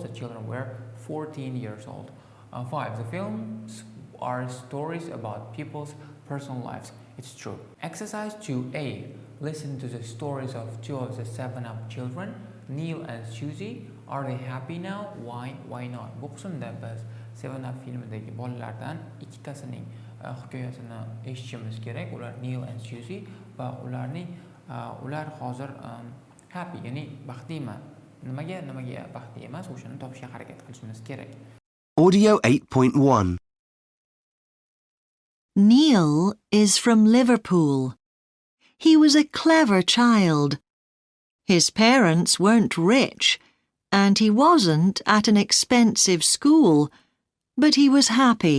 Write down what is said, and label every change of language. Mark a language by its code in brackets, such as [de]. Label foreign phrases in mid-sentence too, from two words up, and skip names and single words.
[en] The children were 14 years old. 5. The films are stories about people's personal lives. It's true. Exercise 2A. Listen to the stories of two of the 7 Up children, Neil and Susie. Are they happy now? Why? Why not? [uz] Bu qismda biz 7 Up filmidagi bolalardan ikkitasining hikoyasini eshitishimiz kerak. Ular Neil and Susie va ular hozir happy, ya'ni baxtlimi. Nimaga baxtli emas, o'shani topishga harakat qilishimiz kerak. [en] Audio 8.1. Neil is from Liverpool. He was a clever child. His parents weren't rich, and he wasn't at an expensive school, but he was happy.